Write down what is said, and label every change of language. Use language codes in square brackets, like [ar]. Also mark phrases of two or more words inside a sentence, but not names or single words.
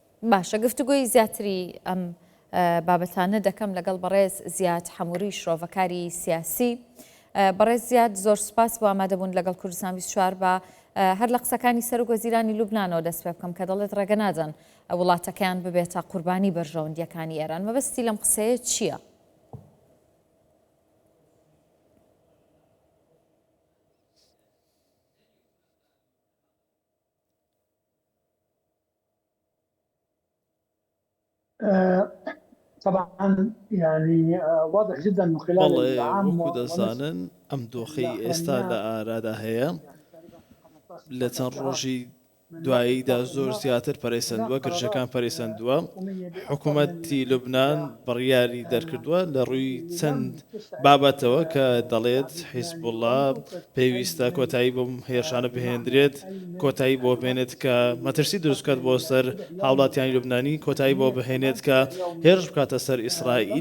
[ckb] باشە گفتوگۆی زیاتری ئەم بابەتانە دەکەم لەگەڵ بەڕێز زیاد حەمووری شرۆڤەکاری سیاسی. بەڕێز زیاد زۆر سوپاس بۆ ئامادەبوون لەگەڵ کوردستان 24 بە هەر لە قسەکانی سەرۆک وەزیرانی لوبنانەوە دەست پێ بکەم کە دەڵێت ڕێگە نادەن وڵاتەکەیان ببێتە قوربانی بەرژەوەندیەکانی ئێران. مەبەستی لەم قسەیە چییە؟ [ar] طبعا يعني واضح جدا من خلال العام [ckb] ودزانن ام دۆخەی ئێستا لە ئارادا هەیە لە چەند ڕۆژی دواییدا زۆر زیاتر پەرەیسەندووە، گرژەکان پەرەیسەندووە. حکوومەتی لوبنان بڕیاری دەرکردووە لە ڕووی چەند بابەتەوە کە دەڵێت حیزبوڵڵا پێویستە کۆتایی بۆ هێرشانە بهێندرێت، کۆتایی بۆ بهێنێت کە مەترسی دروستکات بۆ سەر هاوڵاتیانی لوبنانی، کۆتایی بۆ بهێنێت کە هێرش بکاتە سەر ئیسرائیل.